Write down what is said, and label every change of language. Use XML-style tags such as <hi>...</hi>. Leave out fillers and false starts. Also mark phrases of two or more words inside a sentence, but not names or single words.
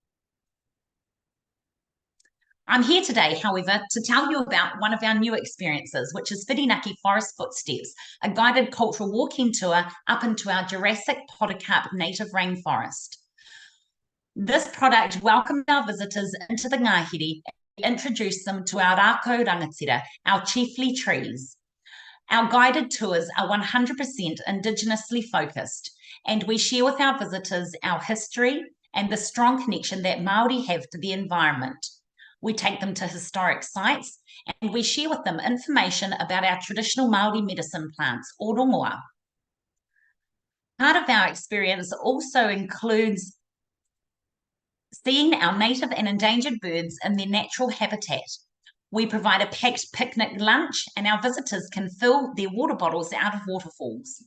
<en>I'm here today, however, to tell you about one of our new experiences, which is Whirinaki Forest Footsteps, a guided cultural walking tour up into our Jurassic Podocarp native rainforest. This product welcomes our visitors into the ngāhere and introduces them to our</en> <mi>rākau rangatira,</mi> <en>our chiefly trees. Our guided tours are 100% Indigenously focused, and we share with our visitors our history and the strong connection that Māori have to the environment. We take them to historic sites and we share with them information about our traditional Māori medicine plants,</en> <mi>o rongoa.</mi> <en>Part of our experience also includes seeing our native and endangered birds in their natural habitat. We provide a packed picnic lunch and our visitors can fill their water bottles out of waterfalls.</en>